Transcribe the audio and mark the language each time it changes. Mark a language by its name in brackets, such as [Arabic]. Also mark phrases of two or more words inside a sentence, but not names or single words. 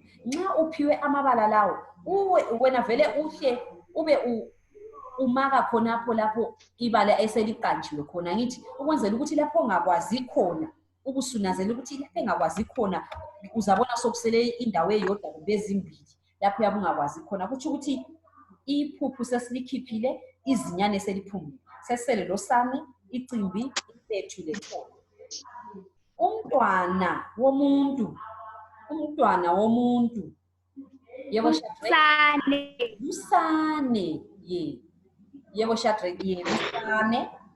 [North Ndebele] Nxa uphiwe amabala lawo, wena vele uhle ube umaka khonapho lapho ibala eseliqanjiwe khona ngithi ukwenzela ukuthi lapho ongakwazi khona ubusunazela ukuthi lapho engakwazi khona uzabona sokusele indawo eyodwa kumbe ezimbili lapho yabe ungakwazi khona. Kuthi ukuthi iphuphu sesilikhiphile, izinyane seliphumile. Sesele losane, icimbi, impethu lethole. Umntwana womuntu, umntwana womuntu. Yebo Shadrack. Usane. Usane, ye. Yebo Shadrack, ye, usane.